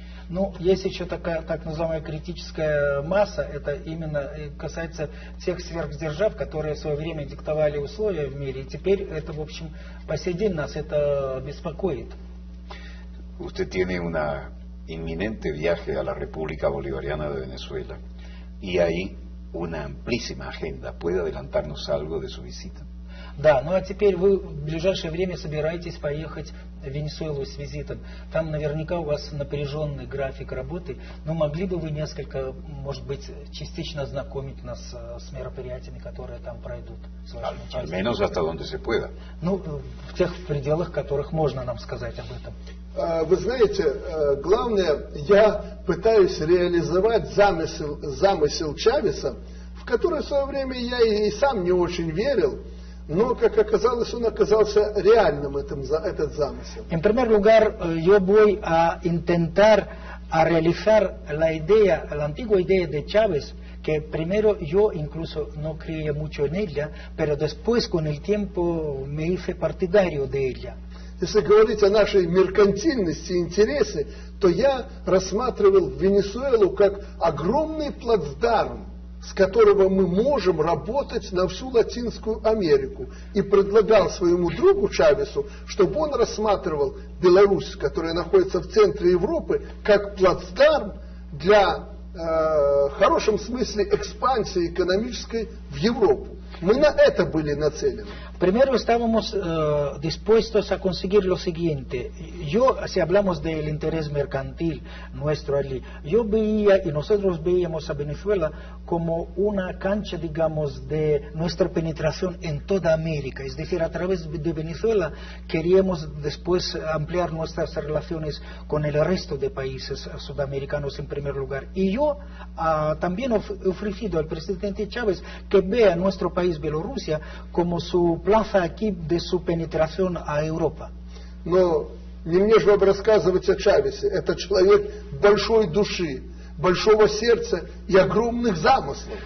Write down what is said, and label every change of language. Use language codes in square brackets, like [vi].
[ru] Ну, есть еще такая так называемая критическая масса, это именно касается тех сверхдержав, которые в свое время диктовали условия в мире, и теперь это, в общем, по сей день нас это беспокоит. [es] Usted tiene una inminente viaje a la República Bolivariana de Venezuela y hay una amplísima agenda. ¿Puede adelantarnos algo de su visita? [ru] Да, ну а теперь вы в ближайшее время собираетесь поехать в Венесуэлу с визитом. Там наверняка у вас напряженный график работы, но могли бы вы несколько, может быть, частично ознакомить нас с мероприятиями, которые там пройдут? С вашим участием? [es] Al menos hasta donde se pueda. [ru] Ну, в тех пределах, которых можно нам сказать об этом. Вы знаете, главное, я пытаюсь реализовать замысел Чавеса, в который в свое время я и сам не очень верил. Но, как оказалось, он оказался реальным, этот замысел. [es] En primer lugar, yo voy a intentar a realizar la idea, la antigua idea de Chávez, que primero yo incluso no creía mucho en ella, pero después con el tiempo me hice partidario de ella. [ru] Если говорить о нашей меркантильности и интересе, то я рассматривал Венесуэлу как огромный плацдарм, с которого мы можем работать на всю Латинскую Америку. И предлагал своему другу Чавесу, чтобы он рассматривал Беларусь, которая находится в центре Европы, как плацдарм для, в хорошем смысле, экспансии экономической в Европу. Мы на это были нацелены. [es] Primero estábamos dispuestos a conseguir lo siguiente. Yo, si hablamos del interés mercantil nuestro allí, yo veía y nosotros veíamos a Venezuela como una cancha, digamos, de nuestra penetración en toda América. Es decir, a través de Venezuela queríamos después ampliar nuestras relaciones con el resto de países sudamericanos en primer lugar. Y yo también he ofrecido al presidente Chávez que vea nuestro país, Bielorrusia, como su plaza aquí de su penetración a Europa. [ru] Но не мне же вам рассказывать о Чавесе. Это человек большой души, большого сердца и огромных замыслов.